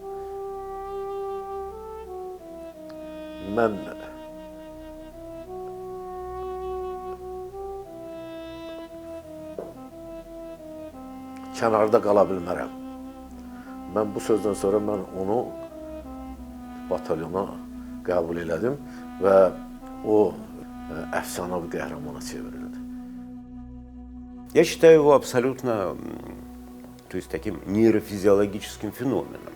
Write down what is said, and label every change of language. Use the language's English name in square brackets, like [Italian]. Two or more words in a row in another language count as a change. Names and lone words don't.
[Azerbaijani] Mən kənarda qala bilmərəm. Mən bu sözdən sonra mən onu batalyona qəbul elədim və o əfsanəvi qəhrəmana çevrildi. [Russian] Я считаю его абсолютно, то есть таким нейрофизиологическим феноменом.